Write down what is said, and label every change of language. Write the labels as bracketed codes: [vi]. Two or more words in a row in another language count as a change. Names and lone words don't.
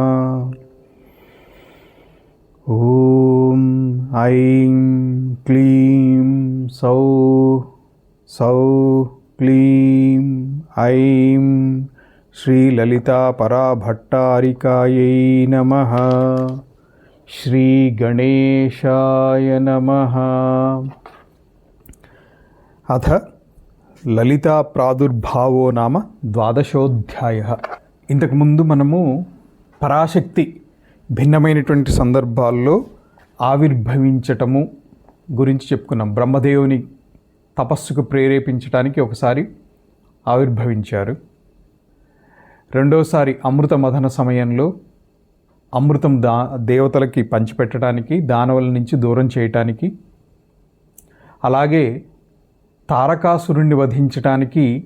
[sa] ॐ ऐं क्लीं सौः क्लीं ऐं श्रीललितापराभट्टारिकायै नमः। श्री गणेशाय नमः। अथ ललिता प्रादुर्भावो नाम द्वादशोऽध्यायः। [te] ఇంతకు ముందు మనము పరాశక్తి భిన్నమైనటువంటి సందర్భాల్లో ఆవిర్భవించటము గురించి చెప్పుకున్నాం. బ్రహ్మదేవుని తపస్సుకు ప్రేరేపించడానికి ఒకసారి ఆవిర్భవించారు. రెండోసారి అమృత మథన సమయంలో అమృతం దేవతలకి పంచిపెట్టడానికి, దానవుల నుంచి దూరం చేయటానికి, అలాగే తారకాసురుణ్ణి వధించటానికి